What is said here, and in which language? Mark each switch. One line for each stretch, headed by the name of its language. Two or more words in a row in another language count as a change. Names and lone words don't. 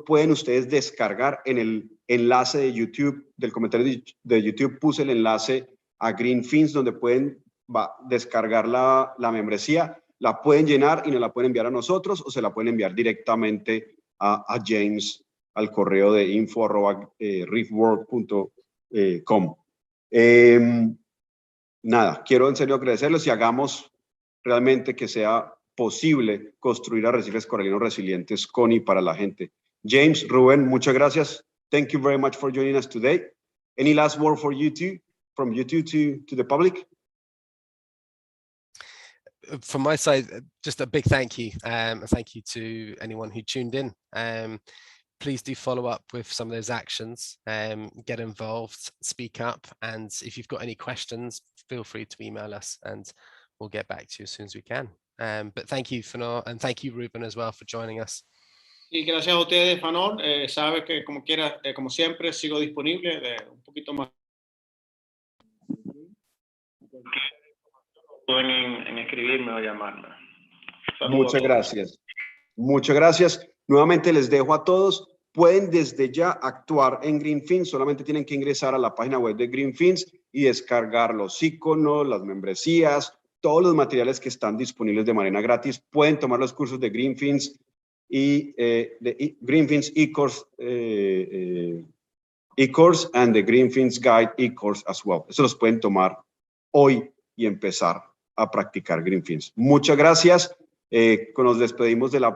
Spanish: Pueden ustedes descargar en el enlace de YouTube, del comentario de YouTube, puse el enlace a Greenfins, donde pueden descargar la membresía, la pueden llenar y nos la pueden enviar a nosotros, o se la pueden enviar directamente a James al correo de info@reef-world.com. nada, quiero en serio agradecerles y hagamos realmente que sea posible construir arrecifes coralinos resilientes con y para la gente. James, Rubén, muchas gracias.
English: Thank you very much for joining us today. Any last word for you two, from you two to the public? From my side, just a big thank you. Thank you to anyone who tuned in. Please do follow up with some of those actions, get involved, speak up, and if you've got any questions, feel free to email us and we'll get back to you as soon as we can. But thank you, Fanor, and thank you, Ruben, as well, for joining us.
Spanish: Y gracias a ustedes, Fanor. Sabe que como quiera, como siempre, sigo disponible un poquito más. Pueden en escribirme o llamarme. Muchas gracias. Muchas gracias. Nuevamente les dejo a todos. Pueden desde ya actuar en Greenfins. Solamente tienen que ingresar a la página web de Greenfins y descargar los iconos, las membresías, todos los materiales que están disponibles de manera gratis. Pueden tomar los cursos de Greenfins y de Greenfins
English: e-course and the Greenfins Guide e-course as well.
Spanish: Eso los pueden tomar hoy y empezar a practicar Greenfins. Muchas gracias. Nos despedimos de la